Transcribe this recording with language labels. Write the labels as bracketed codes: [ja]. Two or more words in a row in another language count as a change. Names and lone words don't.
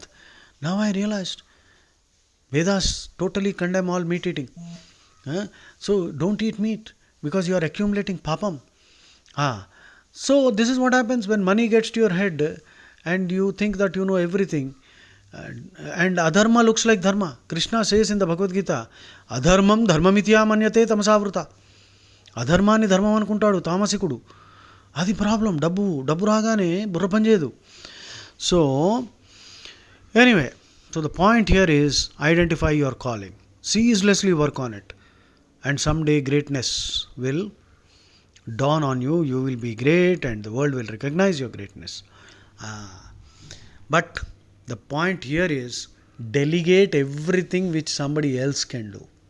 [en] Now I realized Vedas totally condemn all meat eating. So don't eat meat because you are accumulating papam. So this is what happens when money gets to your head and you think that you know everything. And adharma looks like dharma. Krishna says in the Bhagavad Gita, [sa] अधर्मं धर्ममित्य मन्यते तमसावृता. [te] అధర్మాన్ని ధర్మం అనుకుంటాడు, తామసికుడు. అది ప్రాబ్లం. డబ్బు డబ్బు రాగానే బుర్ర పని చేయదు. [en] So anyway, so the point here is identify your calling, ceaselessly work on it, and someday greatness will dawn on you. You will be great and the world will recognize your greatness. But the point here is, delegate everything which somebody else can do.